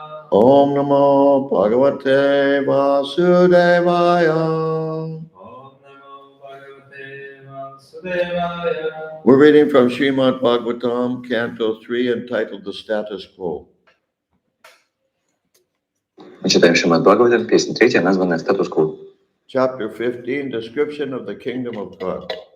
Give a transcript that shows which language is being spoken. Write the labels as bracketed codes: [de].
[sa] Om Namo Bhagavate Vasudevaya. Om Namo Bhagavate Vasudevaya. [en] We're reading from Srimad Bhagavatam, Canto 3, entitled The Status Quo. [ru] Мы читаем Шримад Бхагаватам, песня 3, названная «Статус-кво». [en] Chapter 15, Description of the Kingdom of God.